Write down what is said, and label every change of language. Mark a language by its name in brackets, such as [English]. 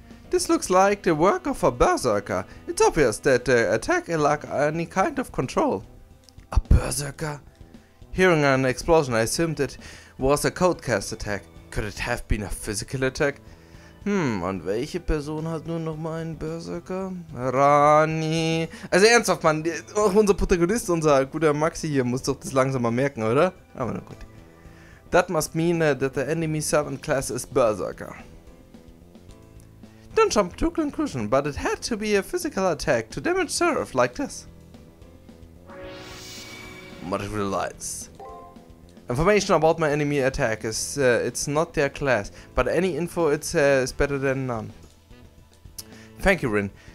[English] This looks like the work of a berserker. It's obvious that the attack lacked any kind of control. A berserker? Hearing an explosion, I assumed it was a codecast attack. Could it have been a physical attack? [German] Und welche Person hat nun noch mal einen Berserker? Rani. Also ernsthaft, Mann, auch unser Protagonist, unser guter Maxi hier, muss doch das langsam mal merken, oder? Aber na gut. [English] That must mean that the enemy 7th class is Berserker. Don't jump to conclusion, but it had to be a physical attack to damage Seraph like this. Multiple lights. Information about my enemy attack is it's not their class, but any info is better than none. Thank you, Rin.